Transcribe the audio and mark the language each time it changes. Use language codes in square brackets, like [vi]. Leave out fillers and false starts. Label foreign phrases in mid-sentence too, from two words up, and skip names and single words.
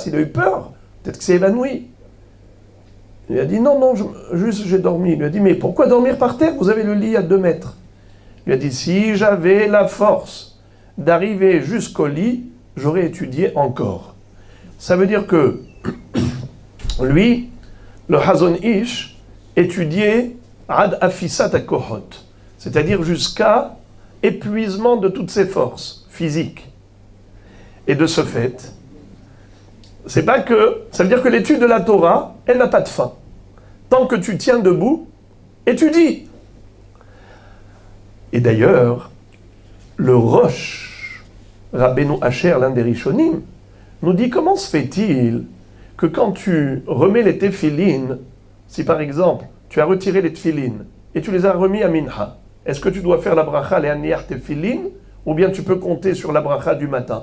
[fr] Il a eu peur, peut-être qu'il s'est évanoui. Il a dit, non, juste j'ai dormi. Il lui a dit, mais pourquoi dormir par terre? Vous avez le lit à 2 mètres. Il lui a dit, si j'avais la force d'arriver jusqu'au lit, j'aurais étudié encore. Ça veut dire que lui, le Hazon Ish, [he] étudiait עד אפיסת הכוחות, [fr] c'est-à-dire jusqu'à épuisement de toutes ses forces physiques. Et de ce fait, c'est pas que, ça veut dire que l'étude de la Torah, elle n'a pas de fin. Tant que tu tiens debout, étudie. Et d'ailleurs, le Rosh, Rabbeinu Asher, l'un des Rishonim, nous dit comment se fait-il que quand tu remets les téphilines, si par exemple tu as retiré les téphilines et tu les as remis à Minha, est-ce que tu dois faire la bracha les aniyar téphilines ou bien tu peux compter sur la bracha du matin?